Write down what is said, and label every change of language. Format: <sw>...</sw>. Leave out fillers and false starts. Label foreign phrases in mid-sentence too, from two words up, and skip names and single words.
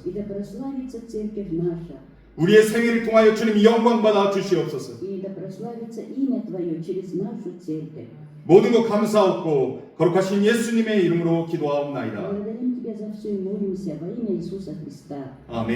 <ru>И да прославится церковь наша.</ru> <ko>우리의 생애를 통하여 주님이 영광 받아 주시옵소서.</ko> <ru>И да прославится имя Твое через нашу церковь.</ru> <ko>모든 것 감사하옵고 거룩하신 예수님의 이름으로 기도하옵나이다.</ko> <ru>Благодарим Тебя за все и молимся во имя Иисуса Христа.</ru> <ko>아멘.</ko>